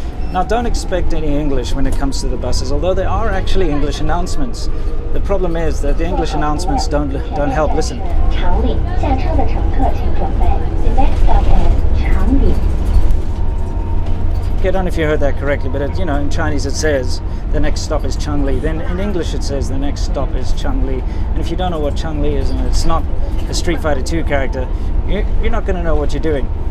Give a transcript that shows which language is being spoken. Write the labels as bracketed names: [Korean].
[English] Now, don't expect any English when it comes to the buses, although there are actually English announcements. The problem is that the English announcements don't help listen. [Chinese] 长里，下车的乘客请准备。 [English] The next stop is 长里。 I don't know if you heard that correctly, but you know, in Chinese it says the next stop is Changli. Then in English it says the next stop is Changli. And if you don't know what Changli is, and it's not a Street Fighter 2 character, you're not going to know what you're doing.